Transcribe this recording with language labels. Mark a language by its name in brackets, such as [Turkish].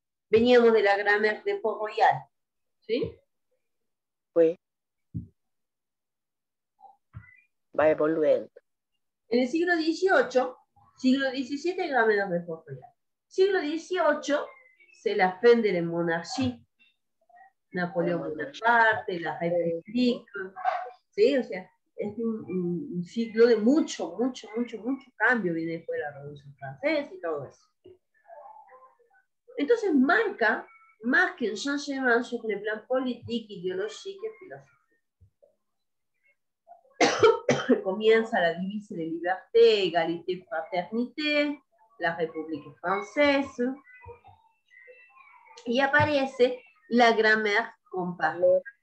[Spanish] Veníamos de la Grammaire de Port-Royal, ¿sí? Pues va evoluyendo. En el siglo XVIII, siglo XVII, Grammaire de Port-Royal. Siglo XVIII, [French] c'est la fin de la monarchie. [Spanish] Napoleón Bonaparte, la République, ¿sí? O sea, es un siglo de mucho cambio, viene después de la Revolución Francesa y todo eso. Entonces marca más que [French] un changement sur le plan politique, idéologique et philosophique. [Spanish] Comienza [French] la divise de liberté, égalité, fraternité, la République française, [Spanish] y aparece [French] la grammaire comparée.